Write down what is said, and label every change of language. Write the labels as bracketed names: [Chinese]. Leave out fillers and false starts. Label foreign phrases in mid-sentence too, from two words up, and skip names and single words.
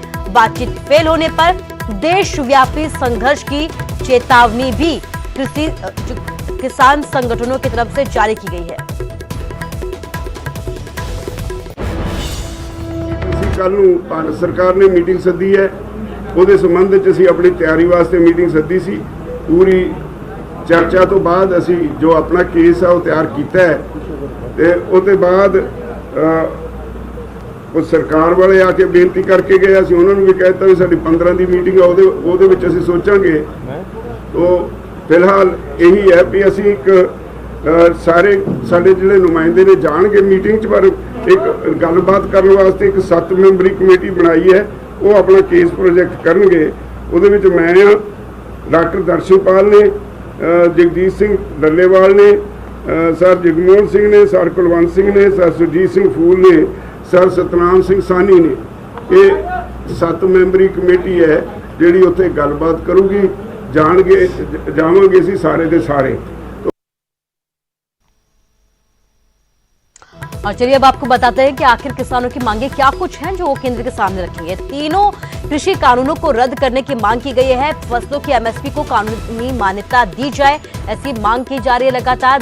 [Hindi] बातचीत फेल होने पर देशव्यापी संघर्ष की चेतावनी भी किसान संगठनों की तरफ से जारी की गई है। [Punjabi] ਕੱਲ੍ਹ ਭਾਰਤ ਸਰਕਾਰ ਨੇ ਮੀਟਿੰਗ ਸੱਦੀ ਹੈ, ਉਹਦੇ ਸੰਬੰਧ ਚ ਅਸੀਂ ਆਪਣੀ ਤਿਆਰੀ ਵਾਸਤੇ ਮੀਟਿੰਗ ਸੱਦੀ ਸੀ। ਪੂਰੀ ਚਰਚਾ ਤੋਂ ਬਾਅਦ [Hindi] ਅਸੀਂ जो अपना केस है वो तैयार किया है, [Punjabi] ਤੇ ਉਹਦੇ ਬਾਅਦ ਉਹ ਸਰਕਾਰ ਵਾਲੇ ਆ ਕੇ ਬੇਨਤੀ ਕਰਕੇ ਗਏ। ਅਸੀਂ ਉਹਨਾਂ ਨੂੰ ਵੀ ਕਹਿ ਦਿੱਤਾ ਵੀ ਸਾਡੀ 15 ਦੀ ਮੀਟਿੰਗ ਹੈ, ਉਹਦੇ ਵਿੱਚ ਅਸੀਂ ਸੋਚਾਂਗੇ। ਤੋ ਫ਼ਿਲਹਾਲ ਯਹੀ ਹੈ ਭੀ ਅਸੀਂ ਇੱਕ ਸਾਰੇ ਸਾਡੇ ਜਿਹੜੇ ਨੁਮਾਇੰਦੇ ਨੇ ਜਾਣਗੇ ਮੀਟਿੰਗ ਚ, ਪਰ ਇੱਕ ਗੱਲਬਾਤ ਕਰਨ ਵਾਸਤੇ ਇੱਕ 7 ਮੈਂਬਰੀ ਕਮੇਟੀ ਬਣਾਈ ਹੈ। ਉਹ ਆਪਣਾ ਕੇਸ ਪ੍ਰੋਜੈਕਟ ਕਰਨਗੇ। ਉਹਦੇ ਵਿੱਚ ਮੈਂ ਡਾਕਟਰ ਦਰਸ਼ਨਪਾਲ ਨੇ, ਜਗਦੀਸ਼ ਸਿੰਘ ਡੱਲੇਵਾਲ ਨੇ, ਸਰ ਜਗਮੋਹਨ ਸਿੰਘ ਨੇ, ਸਰ ਕੁਲਵੰਤ ਸਿੰਘ ਨੇ, ਸਰ ਸੁਰਜੀਤ ਸਿੰਘ ਫੂਲ ਨੇ, ਸਰ ਸਤਨਾਮ ਸਿੰਘ ਸਾਹਨੀ ਨੇ। ਇਹ 7 ਮੈਂਬਰੀ ਕਮੇਟੀ ਹੈ ਜਿਹੜੀ ਉੱਥੇ ਗੱਲਬਾਤ ਕਰੂਗੀ। ਜਾਵਾਂਗੇ ਅਸੀਂ ਸਾਰੇ ਦੇ ਸਾਰੇ। [Hindi] और चलिए अब आपको बताते हैं कि आखिर किसानों की मांगे क्या कुछ हैं जो वो केंद्र के सामने रखेंगे। तीनों कृषि कानूनों को रद्द करने की मांग की गई है। फसलों की एमएसपी को कानूनी मान्यता दी जाए, ऐसी मांग की जा रही है लगातार।